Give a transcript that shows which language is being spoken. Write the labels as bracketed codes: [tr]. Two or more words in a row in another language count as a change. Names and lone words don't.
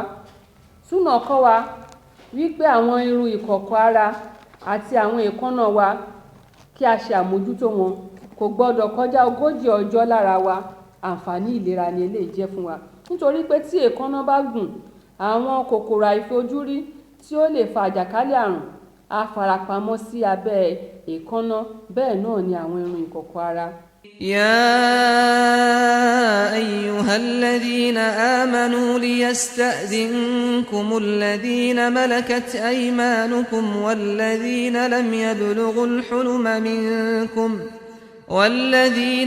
[yo] Súnà kọ́ wa wípé àwọn irun ìkọ̀kọ̀ ara àti àwọn èékánná wa, kí a ṣe àmójútó wọn, kò gbọ́dọ̀ kọjá 40 ọjọ́ lára wa. Àǹfààní ìlera ni eléyìí jẹ́ fún wa, nítorí pé tí èékánná bá gùn, àwọn kòkòrò àìfojúrí tí ó lè fa àjàkálẹ̀ àrùn á farapamọ́ sí abẹ́ èékánná. Bẹ́ẹ̀ náà ni àwọn irun ìkọ̀kọ̀ ara. [ar] يا أيها الذين آمنوا ليستأذنكم الذين ملكت أيمانكم والذين